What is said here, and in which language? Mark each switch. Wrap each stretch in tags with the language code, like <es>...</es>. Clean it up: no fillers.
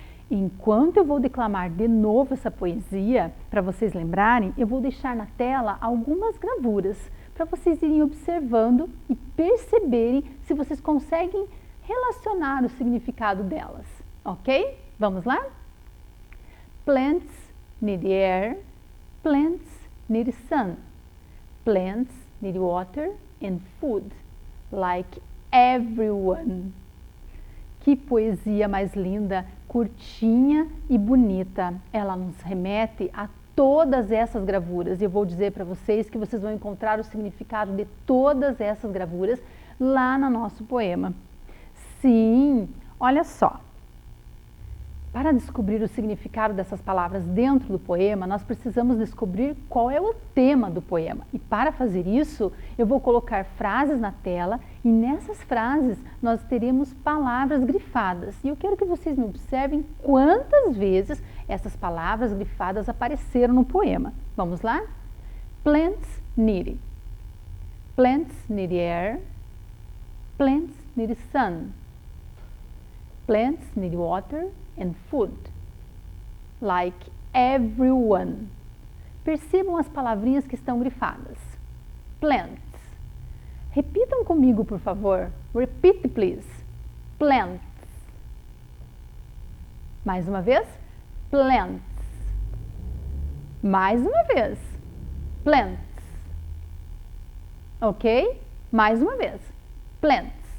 <pt>Enquanto eu vou declamar de novo essa poesia, para vocês lembrarem, eu vou deixar na tela algumas gravuras para vocês irem observando e perceberem se vocês conseguem relacionar o significado delas, ok? Vamos lá?</pt> <en>Plants need air, plants need sun, plants need water and food, like everyone.</en> <pt>Que poesia mais linda, curtinha e bonita. Ela nos remete a todas essas gravuras. E eu vou dizer para vocês que vocês vão encontrar o significado de todas essas gravuras lá no nosso poema. Sim, olha só. Para descobrir o significado dessas palavras dentro do poema, nós precisamos descobrir qual é o tema do poema. E para fazer isso, eu vou colocar frases na tela e nessas frases nós teremos palavras grifadas. E eu quero que vocês me observem quantas vezes essas palavras grifadas apareceram no poema. Vamos lá?</pt> <en>Plants need. Plants need air. Plants need sun. Plants need water and food, like everyone.</en> <pt>Percebam as palavrinhas que estão grifadas. Plants. Repitam comigo, por favor.</pt> <en>Repeat, please.</en> <pt>Plants. Mais uma vez. Plants. Mais uma vez. Plants. Ok? Mais uma vez. Plants.</pt>